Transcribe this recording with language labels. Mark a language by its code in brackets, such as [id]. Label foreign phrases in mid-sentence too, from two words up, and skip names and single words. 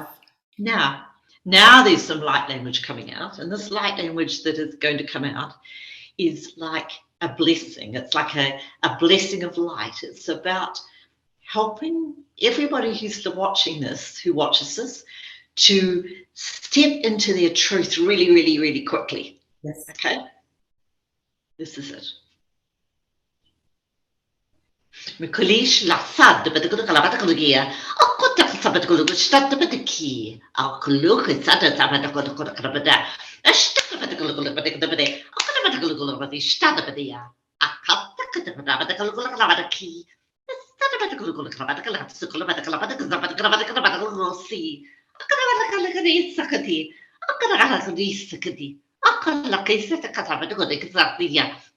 [en] Now there's some light language coming out, and this light language that is going to come out is like a blessing. It's like a blessing of light. It's about helping everybody who's watching this, who watches this, to step into their truth really, really, really quickly. Yes. Okay? This is it. Mikulish lassad bada kalabata kulugia. Akota sabat kulugu stat bada ki. Al kulugu sada sabat kulugu kalabada. Ashta bada kulugu bada bada. Akota bada kulugu bada stat bada ya. Akata bada kulugu kalabada ki. Stat bada kulugu kalabada kalabada kalabada kalabada kalabada kalabada kalabada kulusi. Akata bada kulugu sakati. Akata kulugu sakati. Akala kaisa takata bada kulugu sakati.